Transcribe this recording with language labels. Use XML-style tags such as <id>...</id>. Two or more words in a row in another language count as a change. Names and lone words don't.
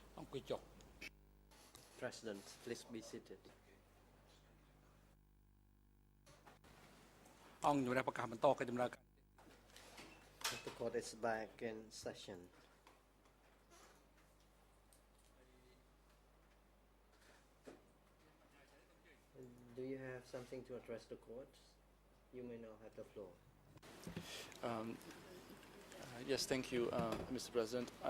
<en>President, please be seated.</en> <km>អង្គជំរាបប្រកាសបន្តកិច្ចដំណើរការ</km> <en>The court is back in session. Do you have something to address the court? You may now have the floor. Yes, thank you, Mr. President.</en>